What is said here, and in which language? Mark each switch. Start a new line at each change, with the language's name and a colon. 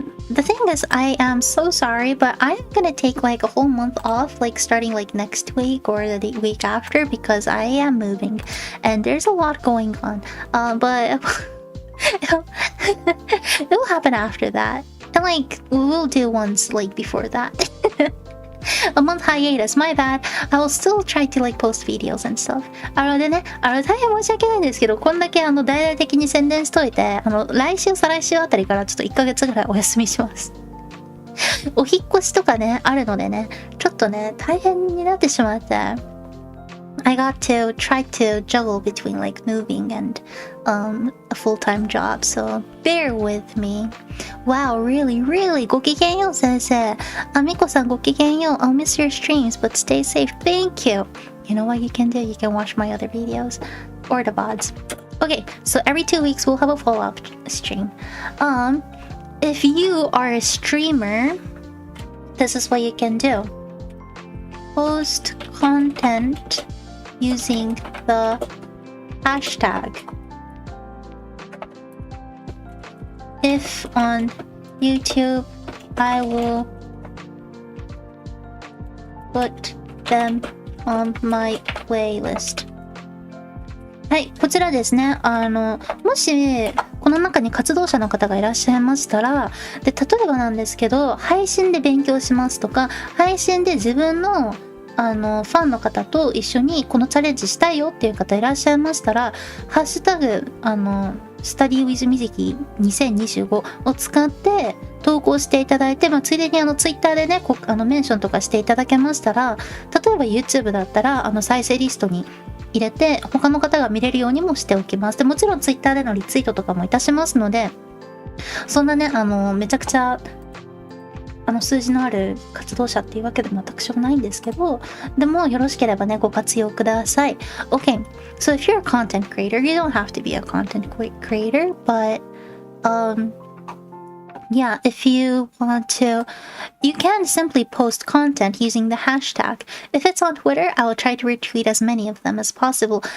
English: The thing is, I am so sorry, but I'm gonna take like a whole month off, like starting like next week or the week after, because I am moving and there's a lot going on. But it'll happen after that, and like we'll do ones like before that. A month hiatus, my bad. I will still try to like post videos and stuff.
Japanese: でね、大変申し訳ないんですけど、こんだけ大々的に宣伝しといて、来週再来週あたりからちょっと1ヶ月ぐらいお休みします。お引っ越しとかね、あるのでね、ちょっとね、大変になってしまって。
English: I got to try to juggle between like moving and a full-time job, so bear with me. Wow, really?
Japanese: ごきげんよう先生。みこさんごきげんよう。
English: I'll miss your streams, but stay safe. Thank you. You know what you can do? You can watch my other videos or the VODs. Okay, so every 2 weeks we'll have a follow-up stream. If you are a streamer, this is what you can do. Post content using the hashtag. If on YouTube, I will put them on my playlist.
Japanese: はい、こちらですね。もしこの中に活動者の方がいらっしゃいましたら、で例えばなんですけど、配信で勉強しますとか、配信で自分のファンの方と一緒にこのチャレンジしたいよっていう方いらっしゃいましたら、ハッシュタグ Study with Mizuki 2025を使って投稿していただいて、ついでにツイッターでねメンションとかしていただけましたら、例えば YouTube だったら再生リストに入れて他の方が見れるようにもしておきます。でもちろんツイッターでのリツイートとかもいたしますので、そんなねめちゃくちゃ数字のある活動者っていうわけでも私はないんですけど、でもよろしければねご活用ください。
English: Okay, so if you're a content creator, you don't have to be a content creator, but yeah, if you want to, you can simply post content using the hashtag. If it's on Twitter, I will try to retweet as many of them as possible.